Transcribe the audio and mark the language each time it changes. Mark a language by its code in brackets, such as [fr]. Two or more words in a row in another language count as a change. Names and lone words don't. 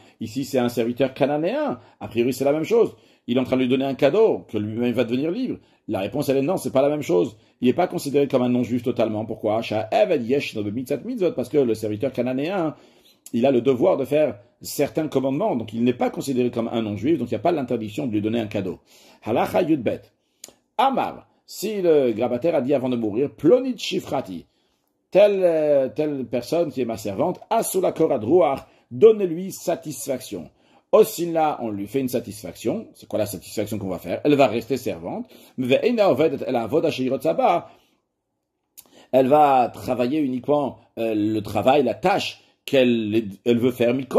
[fr] Ici, c'est un serviteur cananéen. A priori, c'est la même chose. Il est en train de lui donner un cadeau, que lui-même va devenir libre. La réponse, elle est non, c'est pas la même chose. Il n'est pas considéré comme un non-juif totalement. Pourquoi? Parce que le serviteur cananéen, il a le devoir de faire certains commandements, donc il n'est pas considéré comme un non-juif, donc il n'y a pas l'interdiction de lui donner un cadeau. [he] הלכה יוד בית. אמר. [fr] Si le grabataire a dit avant de mourir, [he] פלונית שפחתי, [fr] telle personne qui est ma servante, [he] עשו לה קורת רוח, [fr] donnez-lui satisfaction. Osina, on lui fait une satisfaction. C'est quoi la satisfaction qu'on va faire? Elle va rester servante. Elle va travailler uniquement le travail, la tâche qu'elle veut faire.